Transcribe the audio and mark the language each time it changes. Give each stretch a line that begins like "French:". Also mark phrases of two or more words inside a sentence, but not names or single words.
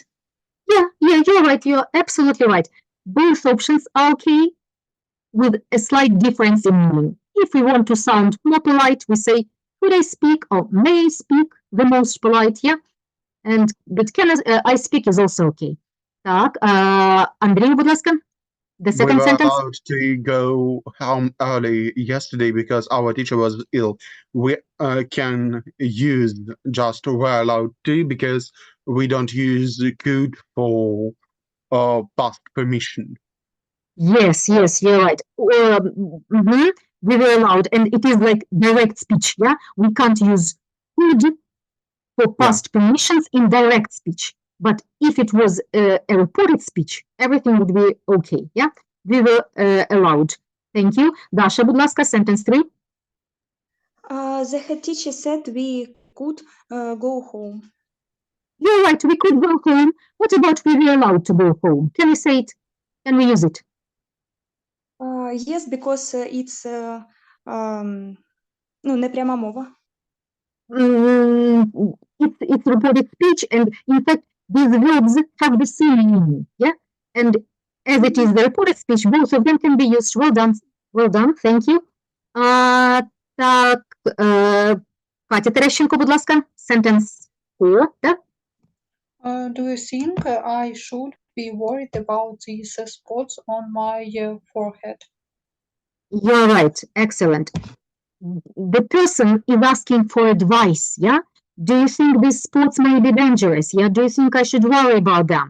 English: Yeah, you're right. You're absolutely right. Both options are okay with a slight difference in meaning. If we want to sound more polite, we say, could I speak or may I speak, the most polite, yeah? But can I speak is also okay.
Ukrainian: Так, Андрій, будь ласка.
English: The second We were sentence. allowed to go home early yesterday because our teacher was ill. We can use just we're allowed to because we don't use could for past permission. Yes, you're right. We were allowed, and it is like direct speech, yeah? We can't use could for past permissions in direct speech. But if it was a reported speech, everything would be okay, yeah? We were allowed. Thank you. Dasha,
Ukrainian: будь ласка,
English: sentence 3. The head teacher said we could go home. You're right, we could go home. What about we were allowed to go home? Can we say it? Can we use it? Yes, because it's
Ukrainian: не пряма мова.
English: It's reported speech, and in fact, these verbs have the same meaning, yeah? And as it is the reported speech, both of them can be used. Well done, thank you.
Ukrainian: Так, Катя Терещенко, будь ласка,
English: sentence 4, да? Do you think I should be worried about these spots on my forehead? You're right, excellent. The person is asking for advice, yeah? Do you think these spots may be dangerous? Yeah, do you think I should worry about them?